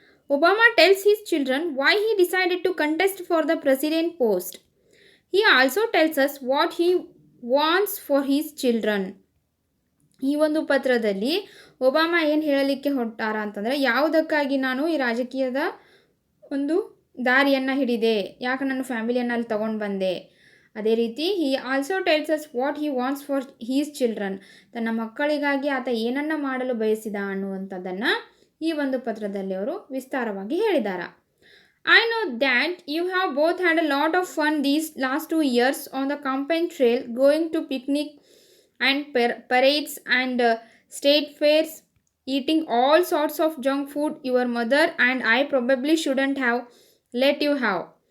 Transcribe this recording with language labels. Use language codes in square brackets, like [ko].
[en] Obama tells his children why he decided to contest for the president post. He also tells us what he wants for his children. [kn] ಈ ಒಂದು ಪತ್ರದಲ್ಲಿ Obama ಏನು ಹೇಳಲಿಕ್ಕೆ ಹೊರಟಾರ ಅಂತಂದರೆ, ಯಾವುದಕ್ಕಾಗಿ ನಾನು ಈ ರಾಜಕೀಯದ ಒಂದು ದಾರಿಯನ್ನು ಹಿಡಿದೆ, ಯಾಕೆ ನನ್ನ ಫ್ಯಾಮಿಲಿಯನ್ನು ಅಲ್ಲಿ ತೊಗೊಂಡು ಬಂದೆ. ಅದೇ ರೀತಿ [en] he also tells us what he wants for his children, [kn] ತನ್ನ ಮಕ್ಕಳಿಗಾಗಿ ಆತ ಏನನ್ನು ಮಾಡಲು ಬಯಸಿದ ಅನ್ನುವಂಥದ್ದನ್ನು ಈ ಒಂದು ಪತ್ರದಲ್ಲಿ ಅವರು ವಿಸ್ತಾರವಾಗಿ ಹೇಳಿದ್ದಾರೆ. [en] I know that you have both had a lot of fun these last 2 years on the campaign trail, going to picnic and parades and state fairs, eating all sorts of junk food your mother and I probably shouldn't have let you have.